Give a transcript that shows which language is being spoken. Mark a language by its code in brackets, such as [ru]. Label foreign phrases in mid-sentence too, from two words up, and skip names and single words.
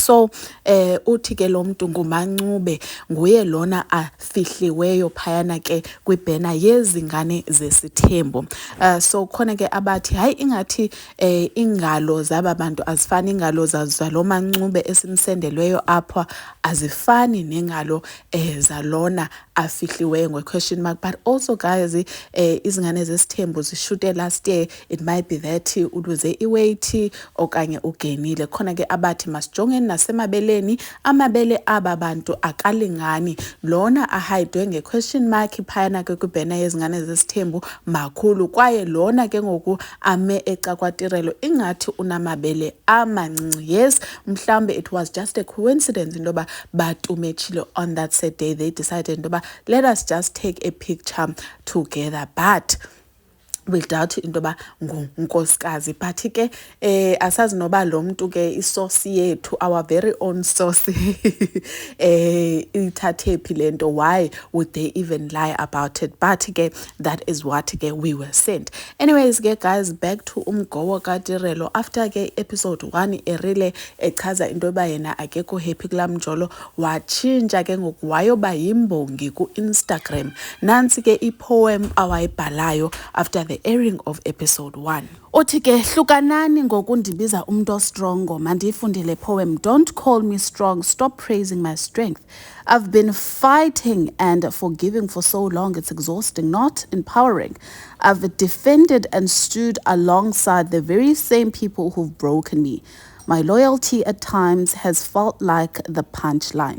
[xh] So uthi lo mntu nguMancube nguye lona afihliweyo phayana kwibhena yezingane zesithembu. So khona abathi hayi ingathi ingalo zaba bantu azifani ingalo zalo Mancube esimsendelweyo apha azifani nengalo zalona afihliweyo [en] question mark. But also guys [xh] izingane zesithembu zishute [en] last year, it might be that [xh] uluze iweight okanye ugenile. Khona abathi masijongeni nasemabeleni amabele aba bantu akalingani, lona ahayidwe [en] question mark [xh] phayana kwibhena yezingane zesithembu makhulu kwaye lona ngoku ame eca kwaTirelo ingathi unamabele amancinci. [en] Yes, mhlambe it was just a coincidence [xh] intoba batumechile [en] on that said day. They decided intoba let us just take a picture together, but without [xh] intoba ngunkosikazi. But asazi noba lo mntu isource yethu, [en] our very own source [xh] ithathephi lento, [en] why would they even lie about it? But that is what we were sent. Anyways guys, back to [xh] umgowo kaTirelo. [en] After episode 1 [xh] erile echaza intoba yena akekho happy kulaa mjolo, watshintsha ngoku wayoba yimbongi ku-Instagram. Nansi ipoem awayibhalayo [en] after the airing of episode 1. [xh] Uthi hlukanani ngokundibiza umntu ostrongo. Mandiyifundile poem. [en] Don't call me strong, stop praising my strength. I've been fighting and forgiving for so long, it's exhausting, not empowering. I've defended and stood alongside the very same people who've broken me. My loyalty at times has felt like the punchline.